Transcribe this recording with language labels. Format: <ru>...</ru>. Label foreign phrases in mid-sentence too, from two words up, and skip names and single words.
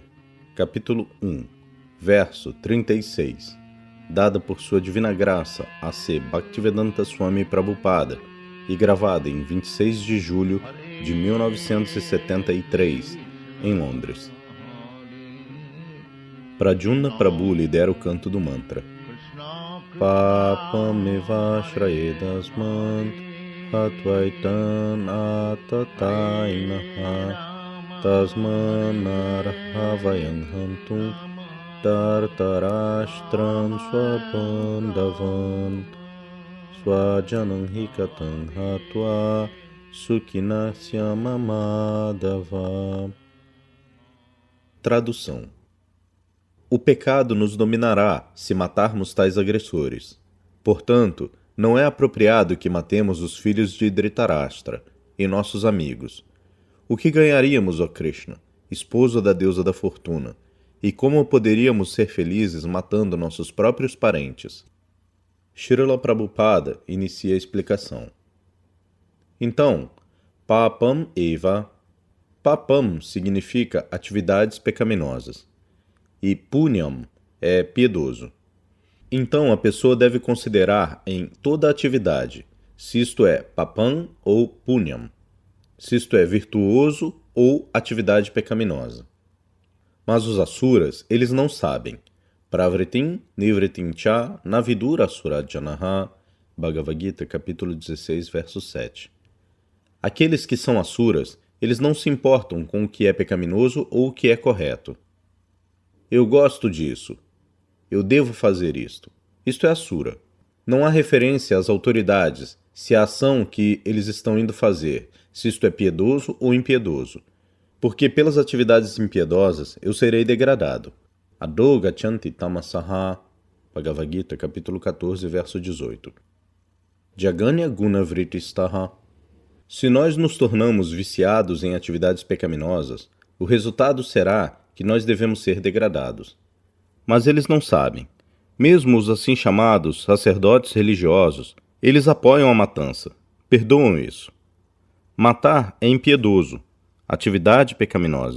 <pt>Capítulo 1, verso 36, dada por sua divina graça a C. Bhaktivedanta Swami Prabhupada e gravada em 26 de julho de 1973, em Londres. Pradyumna Prabhu lidera o canto do mantra.</pt> <sa>Papamevashrayedasmant Hatvaitan atatainaha Tasmanarhavayan hantum Tartarashtran swabandhavan Swajanam hikatan hatva Sukinasyamamadava.</sa> <pt>Tradução: o pecado nos dominará se matarmos tais agressores. Portanto, não é apropriado que matemos os filhos de Dhritarashtra e nossos amigos. O que ganharíamos, ó Krishna, esposo da deusa da fortuna, e como poderíamos ser felizes matando nossos próprios parentes? Srila Prabhupada inicia a explicação. Então,</pt> <sa>papam eva.</sa> <pt>Papam significa atividades pecaminosas, e punyam é piedoso. Então a pessoa deve considerar em toda atividade se isto é papam ou punyam, se isto é virtuoso ou atividade pecaminosa. Mas os asuras, eles não sabem.</pt> <sa>Pravritim nivritim cha navidura asurajanaha.</sa> <pt>Bhagavad Gita, capítulo 16, verso 7. Aqueles que são asuras, eles não se importam com o que é pecaminoso ou o que é correto. Eu gosto disso. Eu devo fazer isto. Isto é asura. Não há referência às autoridades, se a ação que eles estão indo fazer, se isto é piedoso ou impiedoso. Porque pelas atividades impiedosas eu serei degradado.</pt> <sa>Ado gachanti tamasaha. Bhagavad Gita,</sa> <pt>capítulo 14, verso 18.</pt> <sa>Jaganya guna vritristaha.</sa> <pt>Se nós nos tornamos viciados em atividades pecaminosas, o resultado será que nós devemos ser degradados. Mas eles não sabem. Mesmo os assim chamados sacerdotes religiosos, eles apoiam a matança. Perdoam isso. Matar é impiedoso, atividade pecaminosa.</pt>